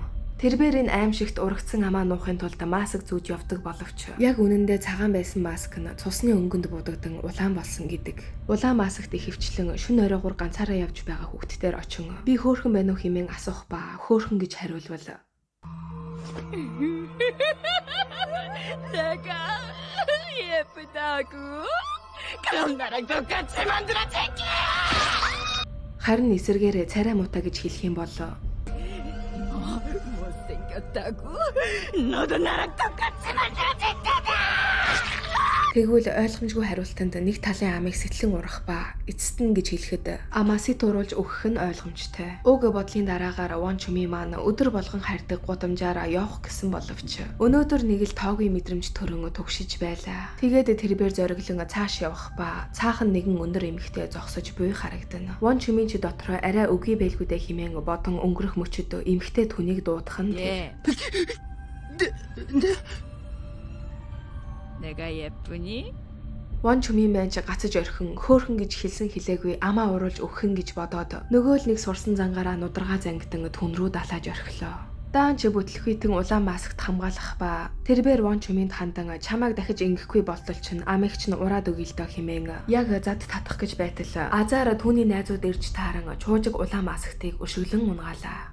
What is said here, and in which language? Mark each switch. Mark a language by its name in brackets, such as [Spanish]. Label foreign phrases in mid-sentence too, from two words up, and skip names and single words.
[Mongolian] Тэрбээр энэ аимшигт урагдсан амаа нуухын тулд маск зүүж явдаг боловч яг үнэндээ цагаан байсан маск нь цусны өнгөнд будагдан улаан болсон гэдэг. Улаан маскт ихэвчлэн шүн оройгоор ганцаараа явж байгаа хүүхдтээр очин би хөөхөн байна уу хэмээн асуух ба хөөхөн гэж хариулвал [Korean] 내가 예쁘다고? 그럼 나랑 똑같이 만들어줄게! [Mongolian] харин эсэргээрээ царай муута гэж хэлэх юм бол [Korean] 못생겼다고? 너도 나랑 똑같이 만들어줄 거다! [Mongolian] тэгвэл ойлгомжгүй хариултанд нэг талын амыг сэтлэн урах ба эцэст нь гэж хэлэхэд амаасыг дуруулж өгөх нь ойлгомжтой. Уг бодлын дараагаар Вон Чүмийн маань өдөр болгон хайрдаг гудамжаараа явах гэсэн боловч өнөөдөр нэг л тоогүй мэдрэмж төрөн түгшиж байлаа. Тэгээд тэрбээр зориглон цааш явах ба цаахан нэгэн өндөр эмэгтэй зогсож буй харагдана. Вон Чүмийн ч дотроо арай үгүй байлгүй дэ хэмээн бодон өнгөрөх мөчөд эмэгтэй түүнийг дуудах нь [Korean] 내가 예쁘니? [Mongolian] Вон Чүмийн маань ч гацаж орхин хөөхөн гэж хэлсэн хэлээгүй амаа уруулж өгөхөн гэж бодоод нөгөө л нэг сурсан зангаараа нударгаа зангидан түн рүү далааж орхилоо. Даан ч бүтлэхүйтэн улаан маскт хамгаалах ба тэрбээр Вон Чүмийн хандан чамайг дахиж ингэхгүй болтол чинь амигч нь ураад өгье л доо хэмээн яг зад татах гэж байтал азаараа түүний найзууд ирж тааран чуужиг улаан масктыг өшөглөн унгаалаа.